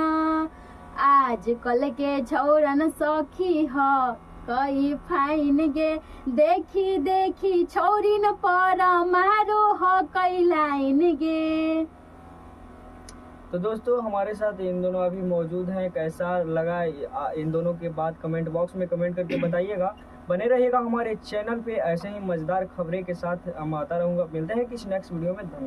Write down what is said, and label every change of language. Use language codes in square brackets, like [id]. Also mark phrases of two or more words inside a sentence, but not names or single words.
[anp] आज कल के छौरन सखी ह कई फाइन गे, देखी देखी छौरिन पर मारो ह कई लाइन गे। [hi] तो दोस्तों हमारे साथ इन दोनों अभी मौजूद हैं, कैसा लगा इन दोनों के बाद [en] comment box [hi] में कमेंट करके बताइएगा। बने रहिएगा हमारे चैनल पे, ऐसे ही मजेदार खबरें के साथ हम आता रहूँगा। मिलते हैं किसी [en] next video [hi] में, धन्यवाद।